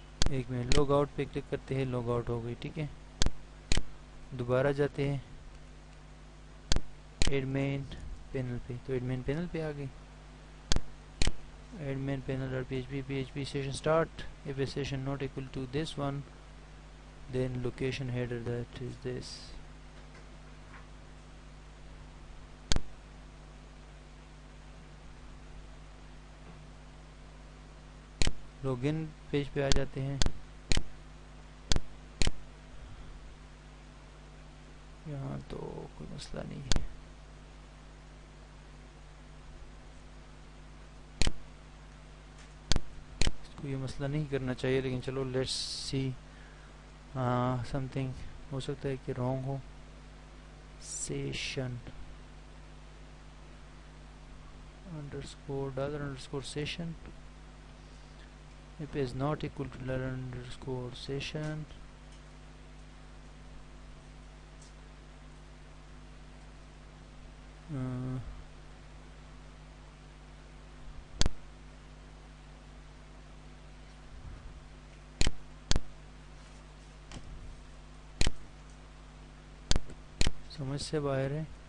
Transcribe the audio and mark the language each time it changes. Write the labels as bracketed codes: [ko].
[ur] ایک minute, log out پہ click کرتے ہیں، لاگ آؤٹ ہو گئی، ٹھیک ہے. دوبارہ جاتے ہیں ایڈمین پینل پہ، تو ایڈمین پینل پہ آ گئی. [en] admin panel.php session start. If a session not equal to this one, then location header, that is this. [ur] login page پہ آ جاتے ہیں. یہاں تو کوئی مسئلہ نہیں ہے. کو یہ مسئلہ نہیں کرنا چاہیے، لیکن چلو [en] let's see something [ur] ہو سکتا ہے کہ wrong ہو. [en] session underscore dollar underscore session if is not equal to dollar underscore session [ur] سمجھ سے باہر ہے.